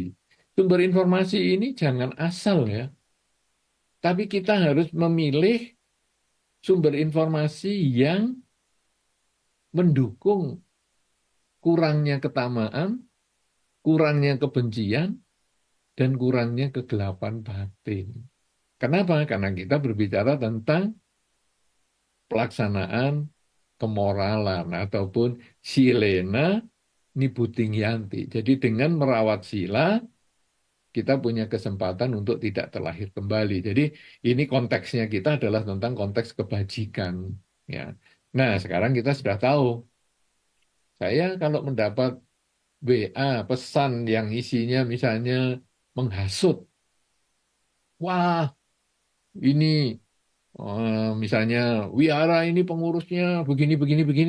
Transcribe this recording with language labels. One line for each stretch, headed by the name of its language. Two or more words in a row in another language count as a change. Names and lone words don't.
Indonesian: Sumber informasi ini jangan asal ya, tapi kita harus memilih sumber informasi yang mendukung kurangnya ketamaan, kurangnya kebencian, dan kurangnya kegelapan batin. Kenapa? Karena kita berbicara tentang pelaksanaan kemoralan ataupun
Pali: silena nibuting yanti.
Indonesian: Jadi dengan merawat sila, kita punya kesempatan untuk tidak terlahir kembali. Jadi ini konteksnya kita adalah tentang konteks kebajikan. Ya. Nah, sekarang kita sudah tahu. Saya kalau mendapat WA pesan yang isinya misalnya menghasut, wah ini misalnya wihara ini pengurusnya begini begini begini.